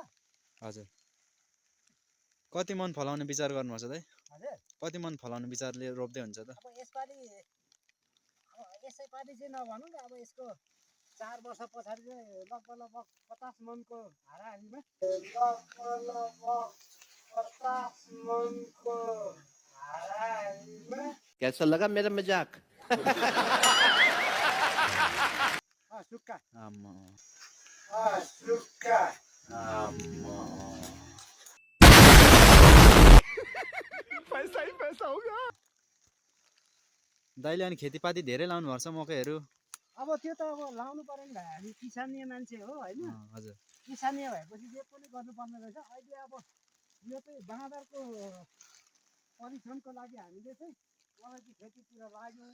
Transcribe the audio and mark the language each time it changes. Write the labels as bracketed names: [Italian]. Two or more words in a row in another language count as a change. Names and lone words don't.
[Nepali] हजुर कति मन फलाउने विचार गर्नुभएको छ दाइ? हजुर कति मन फलाउने विचारले रोप्दै हुन्छ त? अब यसैपालि चाहिँ नभनौँ अब यसको 4 वर्ष पछाडि चाहिँ लगभग 50 मनको हाराहारीमा [Hindi] कैसा लगा मेरा मजाक? [Nepali] सुक्का [Hindi] पैसा ही पैसा होगा। [Nepali] दाइले अनि खेतीपाती धेरै लाउनु भएको छ मकैहरू? अब त्यो त अब लाउनु पर्यो नि भाइ, हामी किसानीय मान्छे हो होइन? हजुर किसानीय भएपछि जे पनि गर्नुपर्ने रहेछ। अहिले अब यो चाहिँ बाँदरको परिश्रमको लागि हामीले चाहिँ अलैँची खेतीतिर लाग्यौँ।